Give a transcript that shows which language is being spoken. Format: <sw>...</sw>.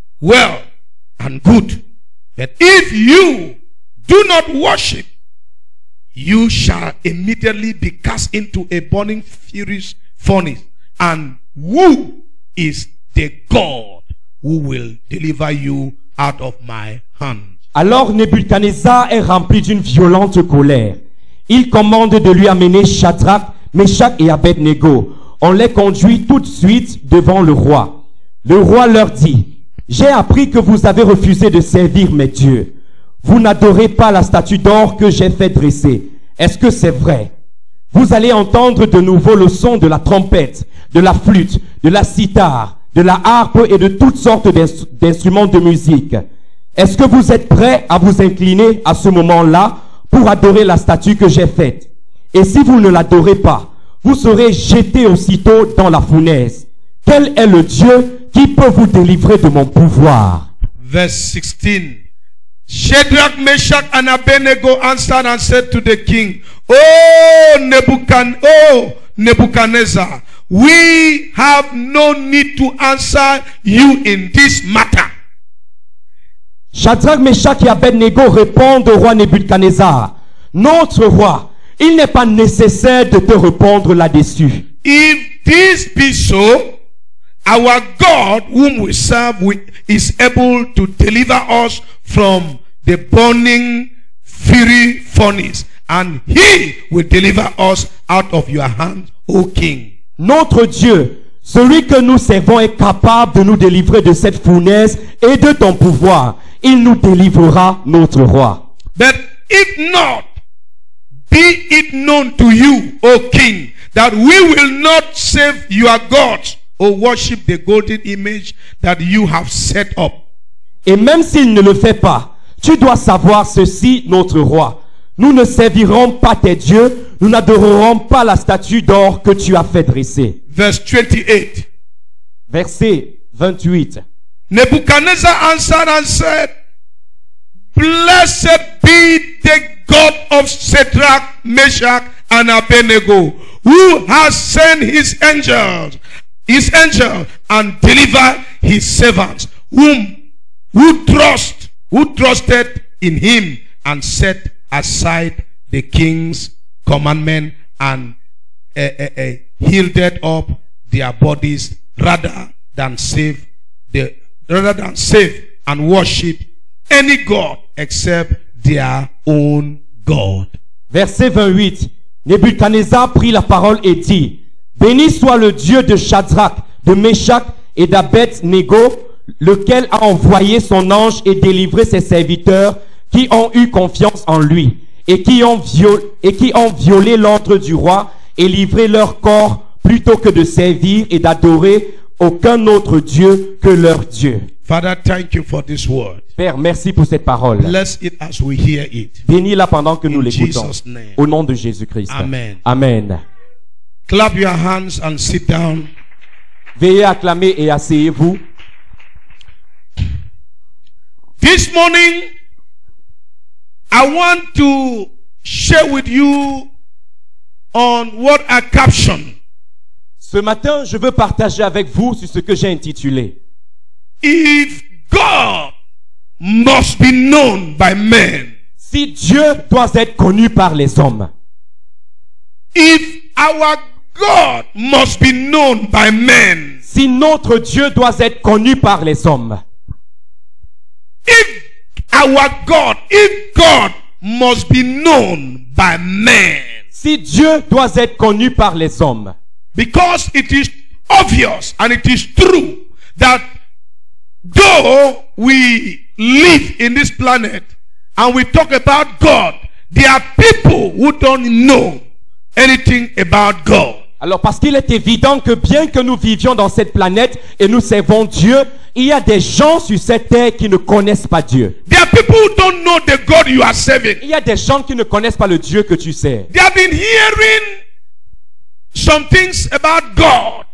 <en>Well and good. But if you do not worship, you shall immediately be cast into a burning furious furnace. And who is the God who will deliver you out of my hand?</en> <fr>Alors Nebuchadnezzar est rempli d'une violente colère. Il commande de lui amener Shadrach, Meshach et Abednego. On les conduit tout de suite devant le roi. Le roi leur dit: j'ai appris que vous avez refusé de servir mes dieux. Vous n'adorez pas la statue d'or que j'ai fait dresser. Est-ce que c'est vrai? Vous allez entendre de nouveau le son de la trompette, de la flûte, de la cithare, de la harpe et de toutes sortes d'instruments de musique. Est-ce que vous êtes prêts à vous incliner à ce moment-là pour adorer la statue que j'ai faite? Et si vous ne l'adorez pas, vous serez jetés aussitôt dans la fournaise. Quel est le Dieu qui peut vous délivrer de mon pouvoir?</fr> <en>Verse 16. Shadrach, Meshach, and Abednego answered and said to the king, Oh Nebuchadnezzar, we have no need to answer you in this matter.</en> <fr>Shadrach, Meshach et Abednego répondent au roi Nebuchadnezzar: notre roi, il n'est pas nécessaire de te répondre là-dessus.</fr> <en>If this be so, our God whom we serve is able to deliver us from the burning fiery furnace, and he will deliver us out of your hand, O king.</en> <fr>Notre Dieu, celui que nous servons, est capable de nous délivrer de cette fournaise et de ton pouvoir. Il nous délivrera, notre roi.</fr> <en>But if not, be it known to you, O king, that we will not save your gods or worship the golden image that you have set up.</en> <fr>Et même s'il ne le fait pas, tu dois savoir ceci, notre roi. Nous ne servirons pas tes dieux, nous n'adorerons pas la statue d'or que tu as fait dresser.</fr> <en>Verse 28.</en> <fr>Verset 28.</fr> <en>Nebuchadnezzar answered and said, Blessed be the God of Shadrach, Meshach, and Abednego, who has sent his angel and delivered his servants, who trusted in him and set aside the king's commandment and yielded up their bodies rather than save and worship any god except their own God.</en> <fr>Verset 28. Nebuchadnezzar prit la parole et dit: béni soit le Dieu de Shadrach, de Meshach et d'Abednego, lequel a envoyé son ange et délivré ses serviteurs qui ont eu confiance en lui et qui ont violé l'ordre du roi et livré leur corps plutôt que de servir et d'adorer aucun autre Dieu que leur Dieu.</fr> <en>Father, thank you for this word.</en> <fr>Père, merci pour cette parole.</fr> <en>Bless it as we hear it.</en> <fr>Bénis-la pendant que nous l'écoutons.</fr> <en>Jesus' name.</en> <fr>Au nom de Jésus-Christ.</fr> <en>Amen.</en> <fr>Amen.</fr> <en>Clap your hands and sit down.</en> <fr>Veuillez acclamer et asseyez-vous.</fr> <en>This morning, I want to share with you on what I captioned.</en> <fr>Ce matin, je veux partager avec vous sur ce que j'ai intitulé:</fr> <en>If God must be known by men.</en> <fr>Si Dieu doit être connu par les hommes.</fr> <en>If our God must be known by men.</en> <fr>Si notre Dieu doit être connu par les hommes.</fr> <en>If God must be known by men.</en> <fr>Si Dieu doit être connu par les hommes.</fr> <en>Because it is obvious and it is true that though we live in this planet and we talk about God, there are people who don't know anything about God.</en> <fr>Alors parce qu'il est évident que bien que nous vivions dans cette planète et nous servons Dieu, il y a des gens sur cette terre qui ne connaissent pas Dieu.</fr> <en>There are people who don't know the God you are serving.</en> <fr>Il y a des gens qui ne connaissent pas le Dieu que tu sers.</fr> <en>They have been hearing some things about God.</en>